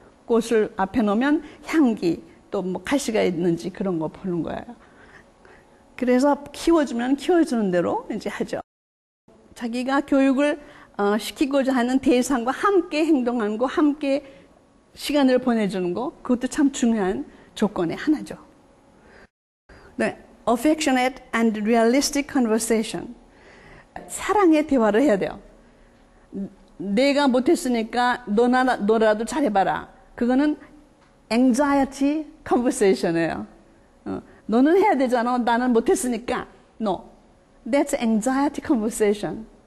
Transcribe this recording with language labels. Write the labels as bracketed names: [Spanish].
[Korean] 꽃을 앞에 놓으면 향기 또 뭐 가시가 있는지 그런 거 보는 거예요. 그래서 키워주면 키워주는 대로 이제 하죠. 자기가 교육을 시키고자 하는 대상과 함께 행동하는 거, 함께 시간을 보내주는 거, 그것도 참 중요한 조건의 하나죠. [English] 네, affectionate and realistic conversation. [Korean] 사랑의 대화를 해야 돼요. 내가 못했으니까 너라도 잘해봐라. 그거는 anxiety conversation이에요. 너는 해야 되잖아. 나는 못했으니까. No. [English] That's anxiety conversation.